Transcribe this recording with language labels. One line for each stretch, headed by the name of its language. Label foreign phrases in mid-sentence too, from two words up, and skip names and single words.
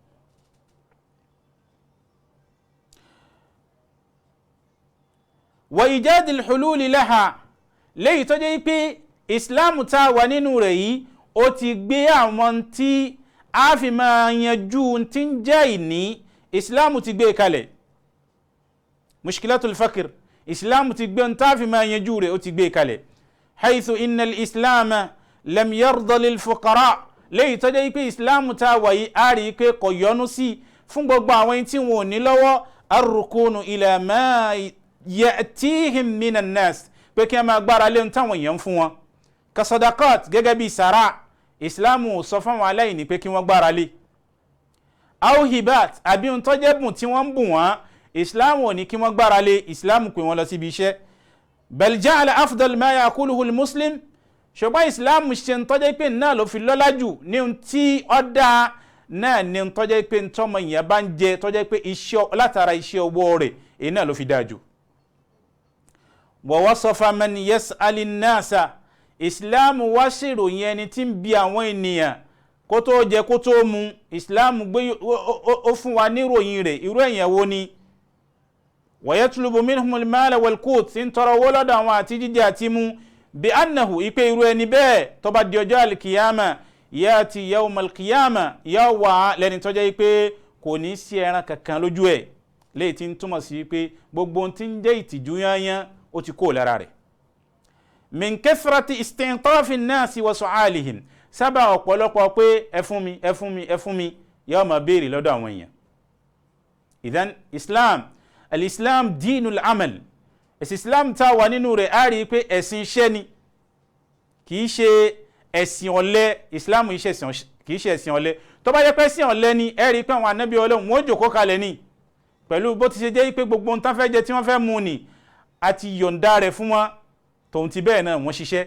Arabic: وإيجاد الحلول لها,
Yoruba: léyìí tó jẹ́ pé Islam tá wà nínú rẹ̀ yìí ó ti gbé àwọn tí a fi máa yanjú tí ń jẹ́ ìní, Islam ti gbé kalẹ̀.
Arabic: مشكلة الفقير,
Yoruba: Islam ti gbé ń tá fi máa yanjú rẹ̀, ó ti gbé kalẹ̀.
Arabic: حيث إن الإسلام لم يرض للفقراء,
Yoruba: léyìí tó jẹ́ pé Islam tá wà yìí a rí pé kò yọ́nú sí fún gbogbo àwọn tí wọn ò ní lọ́wọ́
Arabic: الركون إلى ما يأتيهم من الناس,
Yoruba: pé kí a máa gbára lé táwọn èèyàn fún wọn.
Arabic: كالصدقات,
Yoruba: gẹ́gẹ́ bí sàrà, Islamu sọ fún wọn aláìní pé kí wọ́n gbára lé.
Arabic: أو الهبات,
Yoruba: àbí ń tọ́jẹ́ bùn tí wọ́n ń bùn wọ́n, Islamu ò ní kí wọ́n gbára lé, Islamu pè wọ́n lọ síbi iṣẹ́.
Arabic: بل جعل أفضل ما يأكله المسلم,
Yoruba: ṣùgbọ́n Islamu ṣe ń tọ́jẹ́ pé náà ló fi lọ́lá jù ní tí ó dáa náà ní ń tọ́jẹ́ pé ń tọ́mọ ìyẹn bá ń jẹ, tọ́jẹ́ pé látara iṣẹ́ owó rẹ̀ èyí náà ló fi dáa jù.
Arabic: ووصف من يسأل الناس,
Yoruba: Islamu wá ṣèròyìn ẹni tí ń bi àwọn ènìyàn kó tó jẹ kó tó mu. Islamu gbé ó fún wa níròyìn rẹ̀, irú èèyàn wo ni.
Arabic: ويطلب منهم المال والقوت,
Yoruba: tí ń tọrọ owó lọ́dọ̀ àwọn àti jíjẹ àti mu.
Arabic: بأنه,
Yoruba: ipe irú ẹni bẹ́ẹ̀ tó bá di ọjọ́ alkiyama,
Arabic: يأتي يوم القيامة,
Yoruba: yóò wà lẹ́ni tó jẹ́ pé kò ní sí ẹran kankan lójú ẹ̀, léyìí tí ń túmọ̀ sí pé gbogbo tí ń jẹ́ ìtìjú yányán ó ti kó lára rẹ̀.
Arabic: من كثرة استنطاف الناس وسؤالهم,
Yoruba: sábà ọ̀pọ̀lọpọ̀ pé ẹ fún mi, ẹ fún mi, ẹ fún mi, yóò máa béèrè lọ́dọ̀ àwọn èèyàn.
Arabic: إذن الإسلام دين العمل.
Yoruba: Ẹ̀sìn Islam tá wà nínú rẹ̀ á rí pé ẹ̀sìn iṣẹ́ ni, kìí ṣe ẹ̀sìn ọ̀lẹ. Islam kìí ṣe ẹ̀sìn ọ̀lẹ. Tó bá jẹ́ pé ẹ̀sìn ọ̀lẹ ni, ẹ rí pé àwọn ànábì Ọlọ́run wọ́n jókòó kalẹ̀ ni, pẹ̀lú bó ti ṣe jẹ́ pé gbogbo ohun tán fẹ́ jẹ tí wọ́n fẹ́ mu ni àti yọ̀ǹda rẹ̀ fún wọn, tòun ti bẹ́ẹ̀ náà wọ́n ṣiṣẹ́.